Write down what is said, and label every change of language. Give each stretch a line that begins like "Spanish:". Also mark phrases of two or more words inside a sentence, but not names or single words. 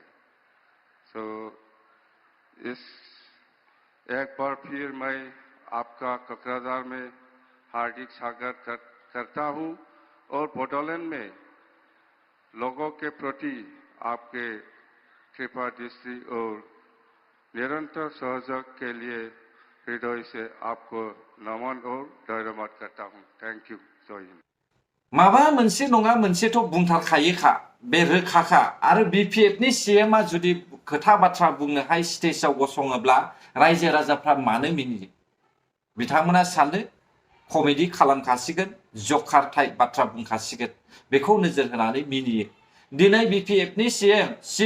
Hindi: तो इस एक बार फिर मैं आपका कक्राझार में हार्दिक स्वागत करता हूं और बोडोलैंड में लोगों के प्रति आपके कृपा दृष्टि और निरंतर सहयोग के लिए हृदय से आपको नमन और धन्यवाद करता हूं।
English: thank you.
Hindi: जय हिंद।
Bodo: माबा मोनसे नङा मोनसेथ' बुंथारखायोखा बे रोखाखा आरो BPFनि CMआ जुदि खोथा बाथ्रा बुंनोहाय स्टेजआव गसङोब्ला रायजो राजाफ्रा मानो मिनियो बिथांमोना सानो कमेडि खालामखासिगोन जकार टाइप बाथ्रा बुंखासिगोन बेखौ नोजोर होनानै मिनियो दिनै BPFनि CM चिफ